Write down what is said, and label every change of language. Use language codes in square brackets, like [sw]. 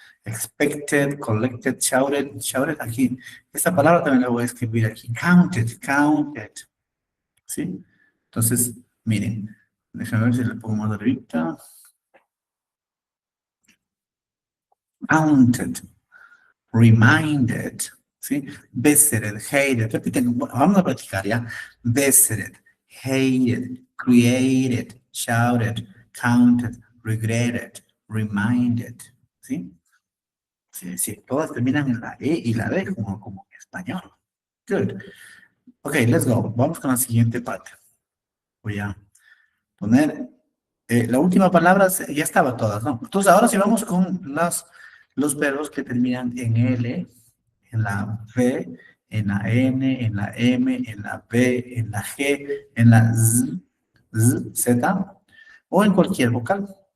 [en] Expected, collected, shouted. Shouted [es] aquí. Esta palabra también la voy a escribir aquí. [en] Counted. [es] ¿Sí? Entonces, miren. Déjame ver si le pongo más arriba. [en] Counted. Reminded. [es] ¿Sí? [en] Visited, hated. [es] Repiten, vamos a practicar ya. [en] Visited, hated, created, shouted, counted, regretted, reminded. [es] ¿Sí? Sí, todas terminan en la E y la D como en español. [en] Good. Ok, let's go. [es] Vamos con la siguiente parte. Voy a poner la última palabra, ya estaba todas, ¿no? Entonces ahora sí vamos con los verbos que terminan en L, en la V, en la N, en la M, en la B, en la G, en la Z, o en cualquier vocal.